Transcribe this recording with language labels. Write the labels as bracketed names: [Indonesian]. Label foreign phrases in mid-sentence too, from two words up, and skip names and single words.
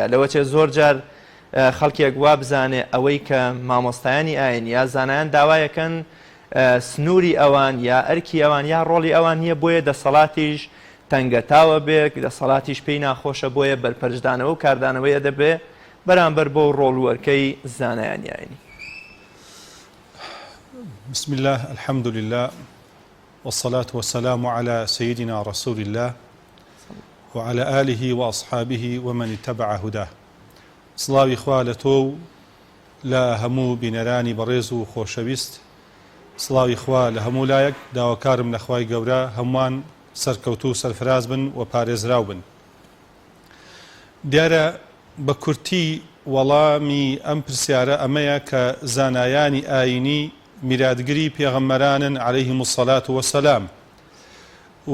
[Central Kurdish] لەوەچێ زۆر جار خەڵکێک وا بزانێ ئەوەی کە مامۆستایانی ئاینی یا زانایان داوایەکەن سنووری ئەوان یا ئەرکی ئەوان یا ڕۆڵی ئەوان نییە، بۆیە دەسەڵاتیش تەنگەتاوە بێ، دەسەڵاتیش پێی ناخۆشە، بۆیە بەرپەرشدانەوە و کاردانەوەیە دەبێ بەرامبەر بۆ ڕۆڵ و ئەرکەی زانایانی ئاینی. [Arabic] بسم الله الحمد لله والصلاة والسلام على سيدنا رسول الله وعلى آله وأصحابه ومن اتبع هداه. [Central Kurdish] سڵاوی خوا لە تۆ لە هەموو بینەرانی بەڕێز و خۆشەویست، سڵاوی خوا لە هەموو لایەک داواکارم لە خوای گەورە هەمووان سەرکەوتو و سەرفراز بن و پارێزراو بن. دیارە بە کورتی وەڵامی ئەم پرسیارە ئەمەیە کە زانایانی ئاینی میراتگری پێغەمبەرانن [Arabic] عەلەیهیمو الصەلاة وەسەلام [Central Kurdish] و